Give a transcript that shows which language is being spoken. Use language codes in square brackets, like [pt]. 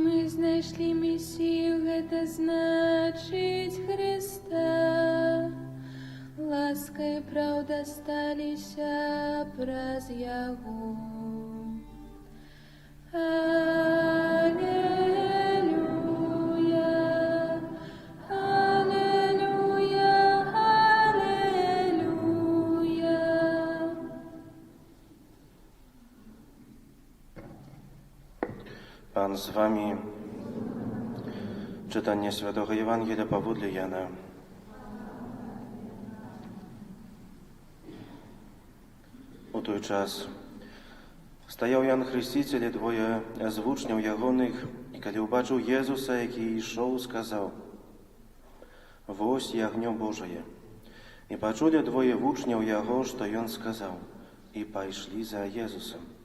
[be] Знайшли Месію, гэта значыць Христа. Ласка і праўда сталіся праз Яго. Аллилуйя, аллилуйя, аллилуйя. [pl] Pan z wami. Czytanie Świętego Ewangelia powódle Jana. [be] U той час стаяў Ян Хрысціцель і двое з вучняў ягоных, і калі ўбачыў Езуса, які ішоў, сказаў: «Вось ягнё Божае». І пачулі двое вучняў яго, што ён сказаў, і пайшлі за Езусам.